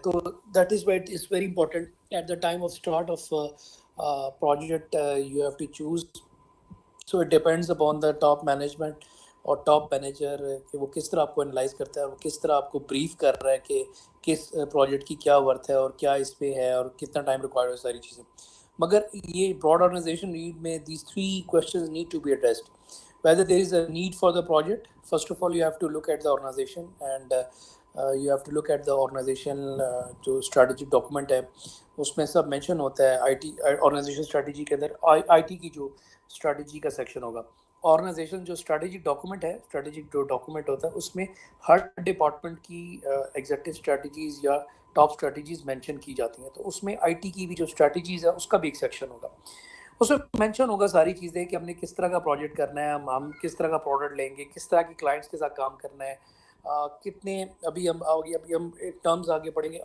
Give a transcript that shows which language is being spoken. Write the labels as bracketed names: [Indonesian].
[English] तो that is why it is very important at the time of start of project you have to choose. So it depends upon the top management [Hindi] और top manager कि वो किस तरह आपको analyse करता है और किस तरह आपको ब्रीफ कर रहा है कि किस प्रोजेक्ट की क्या वर्थ है और क्या इस पे है और कितना टाइम रिक्वायर्ड है, सारी चीज़ें. मगर ये ब्रॉड ऑर्गेनाइजेशन नीड में [English] these three questions need to be addressed. Whether there is a need for the project, first of all you have to look at the organization, and you have to look at the organization [Hindi] जो strategic document है उसमें सब mention होता है. [English] IT organization strategy [Hindi] के अंदर IT की जो strategy का section होगा. ऑर्गेनाइजेशन जो स्ट्रेटेजिक डॉक्यूमेंट है, स्ट्रेटेजिक जो डॉक्यूमेंट होता है उसमें हर डिपार्टमेंट की एग्जीक्यूटिव स्ट्रेटजीज या टॉप स्ट्रेटजीज मेंशन की जाती हैं. तो उसमें आईटी की भी जो स्ट्रेटजीज है उसका भी एक सेक्शन होगा. उसमें मेंशन होगा सारी चीज़ें कि हमने किस तरह का प्रोजेक्ट करना है, हम किस तरह का प्रोडक्ट लेंगे, किस तरह के क्लाइंट्स के साथ काम करना है, कितने अभी हम टर्म्स आगे पढ़ेंगे.